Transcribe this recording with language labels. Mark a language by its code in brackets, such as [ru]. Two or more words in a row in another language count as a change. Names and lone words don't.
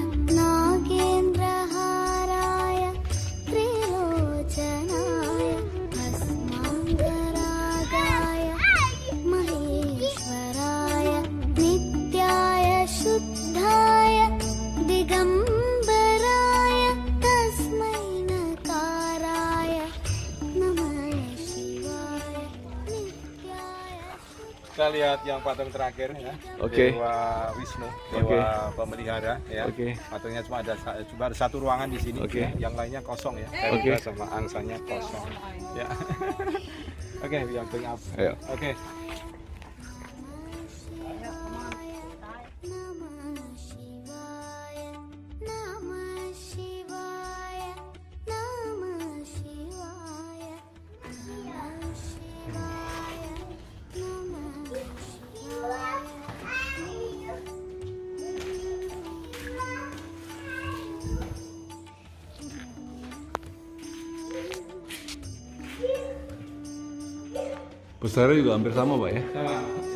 [sa] नागेन्द्रहाराय त्रिलोचनाय भस्माङ्गरागाय महेश्वराय नित्याय शुद्धाय दिगम्बराय तस्मै नकाराय नमः शिवाय नित्याय [id] Kita lihat yang patung terakhir ya. Oke. Dewa Wisnu, Oke. dewa pemelihara ya. Oke. Patungnya cuma ada satu ruangan di sini. Oke. Ya. Yang lainnya kosong ya. Oke. Garuda sama angsanya kosong. Ya. Oke, yang [en] bring up. [id] Ayo. Oke. [sa] नमः शिवाय नमः शिवाय नमः शिवाय नमः शिवाय नमः [id] Besarnya juga hampir sama, Pak ya. Sama. Ya.